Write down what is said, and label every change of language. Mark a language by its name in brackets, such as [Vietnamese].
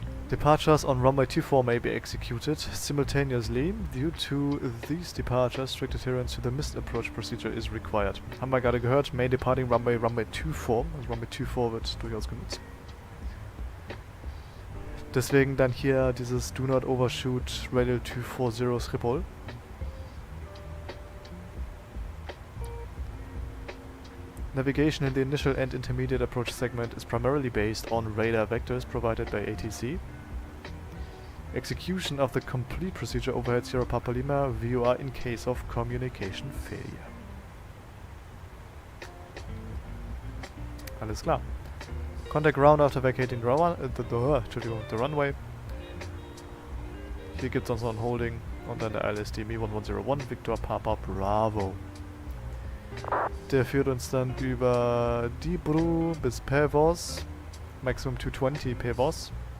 [English] Departures on runway 24 may be executed simultaneously. Due to these departures, strict adherence to the missed approach procedure is required. [German] Haben wir gerade gehört, Main Departing Runway 24. Also Runway 24 wird durchaus genutzt. Deswegen dann hier dieses Do Not Overshoot Radial 240 Schiphol. [English] Navigation in the initial and intermediate approach segment is primarily based on radar vectors provided by ATC. Execution of the complete procedure overhead Sierra Papa Lima VOR in case of communication failure. [German] Alles klar. [English] Contact ground after vacating the runway. [German] Hier gibt es noch ein Holding und dann der ILS DME 1101 Victor Papa Bravo. Der führt uns dann über Dibru bis Pevos, Maximum 220 Pevos.